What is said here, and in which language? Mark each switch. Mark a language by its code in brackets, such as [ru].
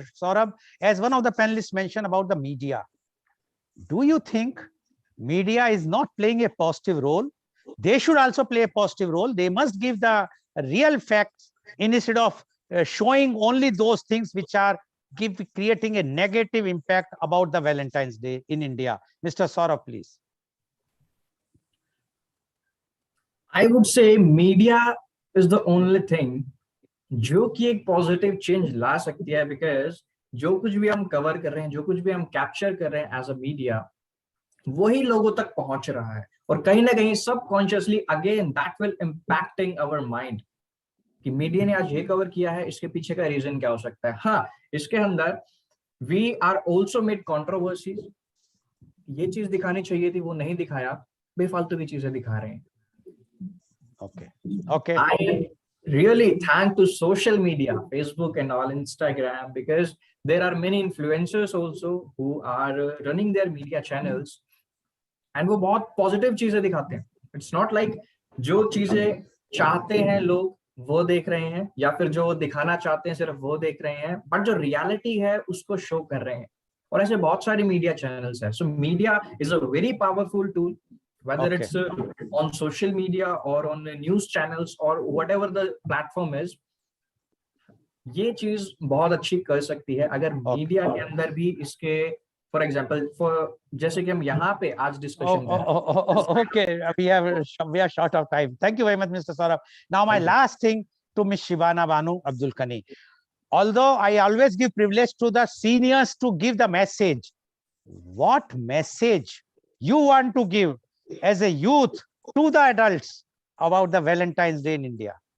[en] Saurabh, as one of the panelists mentioned about the media, do you think media is not playing a positive role? They should also play a positive role. They must give the real facts instead of showing only those things which are creating a negative impact about the Valentine's Day in India. Mr. Saurabh, please. I would say media is the only thing [hi] जो कि एक positive change ला सकती है, because जो कुछ भी हम cover कर रहे हैं, जो कुछ भी हम कैप्चर कर रहे हैं एज अ मीडिया, वही लोगों तक पहुंच रहा है, और कहीं ना कहीं [en] subconsciously again that will impacting our mind [hi] कि मीडिया ने आज ये कवर किया है, इसके पीछे का रीजन क्या हो सकता है. हाँ, इसके अंदर [en] we are also made controversies, [hi] ये चीज दिखानी चाहिए थी, वो नहीं दिखाया. बेफालतू की चीजें दिखा रहे हैं. [en] Okay. Okay. I really thank to social media, Facebook and all, Instagram, because there are many influencers also who are running their media channels, and [hi] वो बहुत positive चीजें दिखाते हैं. [en] It's not like [hi] जो चीजें चाहते हैं लोग वो देख रहे हैं, या फिर जो दिखाना चाहते हैं सिर्फ वो देख रहे हैं, बट जो रियलिटी है उसको शो कर रहे हैं. और ऐसे बहुत सारे मीडिया चैनल्स हैं. [en] So media is a very powerful tool, whether Okay. it's on social media or on the news channels or whatever the platform is. [hi] ये चीज बहुत अच्छी कर सकती है अगर मीडिया के अंदर भी इसके, फॉर एग्जांपल, जैसे कि हम यहाँ पे आज discussion [en] Okay, we are short of time. Thank you very much, Mr. Saurabh. Now my last thing to Miss Shibana Banu Abdul Kani. Although I always give privilege to the seniors to give the message, what message you want to give as a youth to the adults about the Valentine's Day in India?